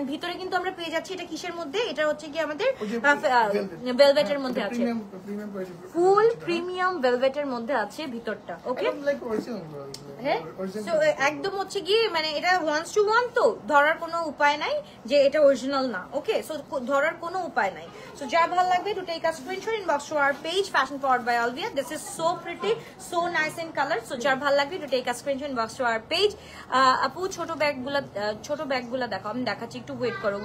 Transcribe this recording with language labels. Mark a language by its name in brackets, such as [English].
[Bangla] ভিতরে কিন্তু আমরা পেয়ে যাচ্ছি এটা কিসের মধ্যে, এটা হচ্ছে কি আমাদের ভেলভেটের মধ্যে আছে, ফুল প্রিমিয়াম ভেলভেটের মধ্যে আছে ভিতরটা। ওকে, হ্যাঁ, সো একদম হচ্ছে কি মানে এটা 1:1, তো ধরার কোনো উপায় নাই যে এটা অরিজিনাল না। ওকে, সো ধরার কোনো উপায় নাই। সো যা ভালো লাগবে [English] to take a screenshot, inbox to our page Fashion Forward by Alvia. This is so pretty, so nice in color. So [Bangla] যার ভালো লাগবে [English] to take a screenshot, inbox to our page. [Bangla] আপু ছোট ব্যাগগুলা দেখো, আমি দেখাচ্ছি, একটু ওয়েট করো।